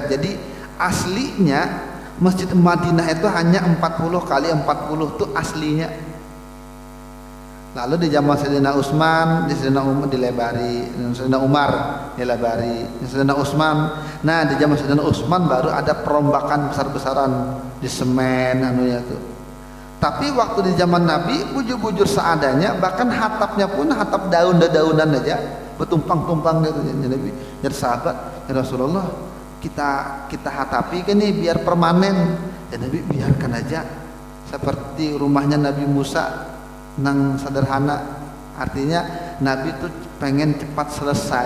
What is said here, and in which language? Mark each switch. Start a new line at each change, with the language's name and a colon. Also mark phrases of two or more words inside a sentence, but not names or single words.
Indonesian: Jadi aslinya Masjid Madinah itu hanya 40 kali 40 itu aslinya. Lalu di zaman Sayyidina Utsman, di Sayyidina Umar dilebari, Sayyidina Umar dilebari, Sayyidina Utsman. Nah, di zaman Sayyidina Utsman baru ada perombakan besar-besaran di semen anunya tuh.
Banjar: Tapi waktu di zaman Nabi bujur-bujur seadanya, bahkan hatapnya pun hatap daun-daunan aja, bertumpang-tumpang gitu. Jadi sahabat,
Arabic: ya Rasulullah,
Banjar: kita hatapi kan nih biar permanen.
Arabic: Ya Nabi,
Banjar: biarkan aja seperti rumahnya Nabi Musa nang sederhana.
Indonesian: Artinya Nabi tuh pengen cepat selesai.